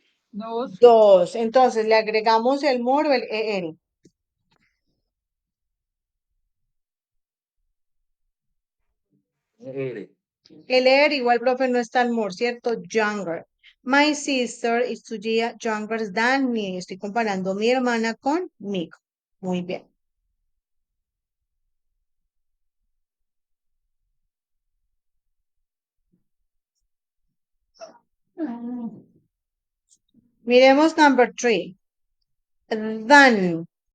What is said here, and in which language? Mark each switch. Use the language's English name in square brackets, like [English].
[Spanish] Dos. Dos. Entonces, le agregamos el more o el er. El er igual, profe, no está el more, ¿cierto? [English] Younger. My sister is 2 years younger than me. [Spanish] Estoy comparando mi hermana conmigo. Muy bien. Miremos [English] number 3. Than.